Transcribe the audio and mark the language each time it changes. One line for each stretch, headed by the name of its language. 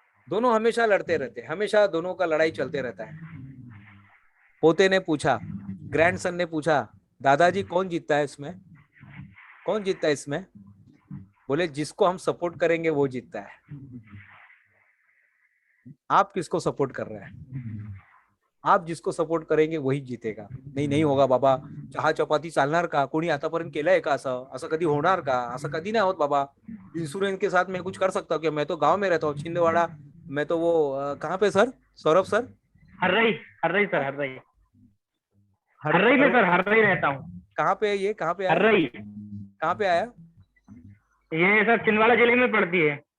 Hindi: दोनों हमेशा लड़ते रहते हैं, हमेशा दोनों का लड़ाई चलते रहता है। पोते ने पूछा, ग्रैंडसन ने पूछा, दादाजी कौन जीतता है इसमें, कौन जीतता है इसमें? बोले जिसको हम सपोर्ट करेंगे वो जीतता है। आप किसको सपोर्ट कर रहे हैं? आप जिसको सपोर्ट करेंगे वही जीतेगा।
Marathi: नाही नाही होगा बाबा, चहा चपाती चालणार का, कोणी आतापर्यंत केलंय का, असं असं कधी होणार का, असं कधी नाही होत बाबा।
Hindi: इंश्योरेंस के साथ मैं कुछ कर सकता हूँ क्या, मैं तो गांव में रहता हूँ छिंदवाड़ा, मैं तो वो कहाँ पे sir, Saurabh sir? Harrai, Harrai sir, Harrai, हर हर्रई में सर, हर्रई रहता हूँ। कहाँ पे है ये, कहाँ पे आया, हर्रई, कहाँ पे आया? ये सर छिंदवाड़ा जिले में पड़ती है।